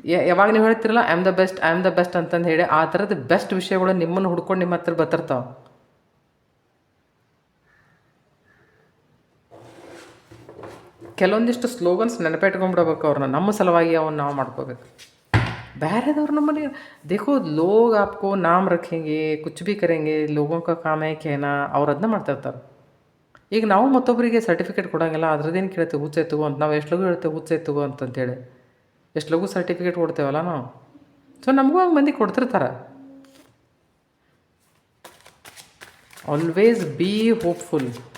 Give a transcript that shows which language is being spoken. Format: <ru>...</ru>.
<kn>ಯಾವಾಗ ನೀವು ಹೇಳ್ತಿರಲ್ಲ</kn> <en>I am the best,</en> <kn>I am the best ಅಂತಂದು ಹೇಳಿ ಆ ಥರದ ಬೆಸ್ಟ್ ವಿಷಯಗಳು ನಿಮ್ಮನ್ನು ಹುಡ್ಕೊಂಡು ನಿಮ್ಮ ಹತ್ರ ಬರ್ತಿರ್ತಾವೆ. ಕೆಲವೊಂದಿಷ್ಟು ಸ್ಲೋಗನ್ಸ್ ನೆನಪಿಟ್ಕೊಂಡ್ಬಿಡ್ಬೇಕು ಅವ್ರನ್ನ, ನಮ್ಮ ಸಲುವಾಗಿ ಅವನ್ನ ನಾವು ಮಾಡ್ಕೋಬೇಕು. ಬೇರೆದವ್ರು ನಮ್ಮಲ್ಲಿ</kn> <hi>देखो लोग आपको नाम रखेंगे, कुछ भी करेंगे, लोगों का काम है कहना,</hi> <kn>ಅವ್ರು ಅದನ್ನ ಮಾಡ್ತಿರ್ತಾರೆ. ಈಗ ನಾವು ಮತ್ತೊಬ್ಬರಿಗೆ ಸರ್ಟಿಫಿಕೇಟ್ ಕೊಡೋಂಗಿಲ್ಲ, ಅದ್ರದ್ದೇನು ಕೇಳ್ತೇವೆ ಹುಚ್ಚೆ ತಗೋ ಅಂತ. ನಾವು ಎಷ್ಟು ಲಗು ಹೇಳ್ತೇವೆ ಹುಚ್ಚೆ ತಗೋ ಅಂತಂತೇಳಿ, ಎಷ್ಟು ಲಗು ಸರ್ಟಿಫಿಕೇಟ್ ಕೊಡ್ತೇವಲ್ಲ ನಾವು. ಸೊ ನಮಗೂ ಹಂಗೆ ಮಂದಿ ಕೊಡ್ತಿರ್ತಾರೆ.</kn> <en>Always be hopeful.</en>